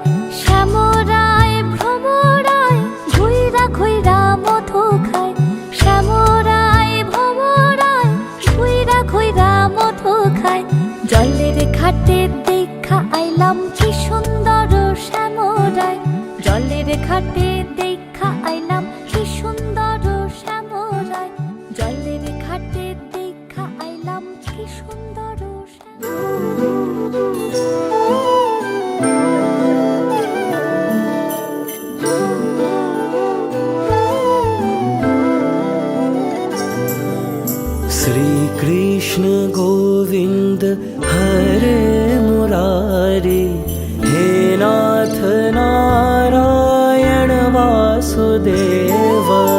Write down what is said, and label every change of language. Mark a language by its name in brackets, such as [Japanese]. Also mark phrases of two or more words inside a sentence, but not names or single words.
[Bangla] শ্যামরায় ভ্রমরায় ঘুইরা ঘুইরা মধু খায়, শ্যামরায় ভ্রমরায় ঘুইরা ঘুইরা মধু খায়। জলের ঘাটে দেখা আইলাম কি সুন্দর শ্যামরায়, জলের ঘাটে দেখা আইলাম কি সুন্দর শ্যামরায়, জলের ঘাটে দেখা আইলাম কি সুন্দর [Sanskrit] श्री कृष्ण गोविंद हरे मुरारी, हे नाथ नारायण वासुदेव।